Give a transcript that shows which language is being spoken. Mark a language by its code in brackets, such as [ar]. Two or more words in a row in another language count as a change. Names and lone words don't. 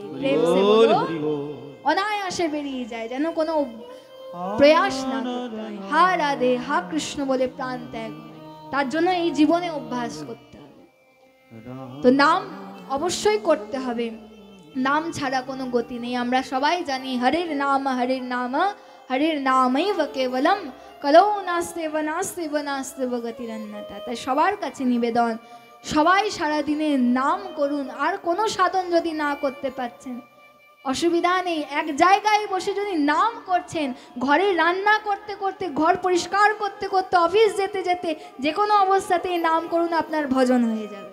[hi] প্রেম সে বলো [bn] অনায়াসে বেরিয়ে যায়, যেন কোনো প্রয়াস না করতে হয়। হা রাধে, হা কৃষ্ণ বলে প্রাণ ত্যাগ হয়। তার জন্য এই জীবনে অভ্যাস করতে হবে। তো নাম অবশ্যই করতে হবে, নাম ছাড়া কোনো গতি নেই। আমরা সবাই জানি [sa] হরির নাম হরির নামৈব কেবলম কলৌ নাস্তেব নাস্তেব নাস্তেব গতিরন্যতা। [bn] তাই সবার কাছে নিবেদন, সবাই সারাদিনে নাম করুন। আর কোনো সাধন যদি না করতে পারছেন অসুবিধা নেই, এক জায়গায় বসে যদি নাম করছেন, ঘরে রান্না করতে করতে, ঘর পরিষ্কার করতে করতে, অফিস যেতে যেতে, যে কোনো অবস্থাতেই নাম করুন, আপনার ভজন হয়ে যাবে।